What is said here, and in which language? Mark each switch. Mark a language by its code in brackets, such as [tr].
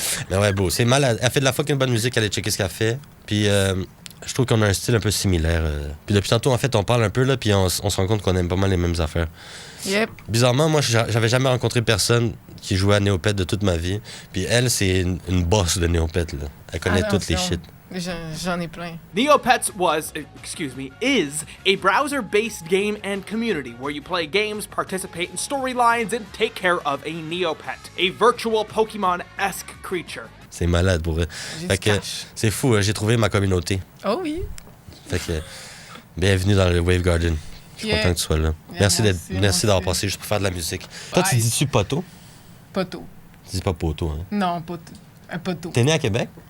[fr] Mais ouais, beau, c'est malade. Elle fait de la fucking bonne musique, allez checker ce qu'elle fait. Puis je trouve qu'on a un style un peu similaire. Puis depuis tantôt, en fait, on parle un peu, là, puis on se rend compte qu'on aime pas mal les mêmes affaires. [en] Yep. [fr] Bizarrement, moi, j'avais jamais rencontré personne qui jouait à Néopète de toute ma vie. Puis elle, c'est une boss de Néopète, là. Elle connaît toutes les shit. J'en ai plein. [en] Neopets is a browser-based game and community where you play games, participate in storylines, and take care of a Neopet, a virtual Pokemon-esque creature. [fr] C'est malade pour eux. Fait que c'est fou, j'ai trouvé ma communauté. Oh oui. Fait que bienvenue dans le Wave Garden. Je suis content que tu sois là. Merci d'avoir passé juste pour faire de la musique. Toi, tu dis-tu poteau? Poteau. Tu dis pas poteau, hein? Non, un poteau. T'es né à Québec?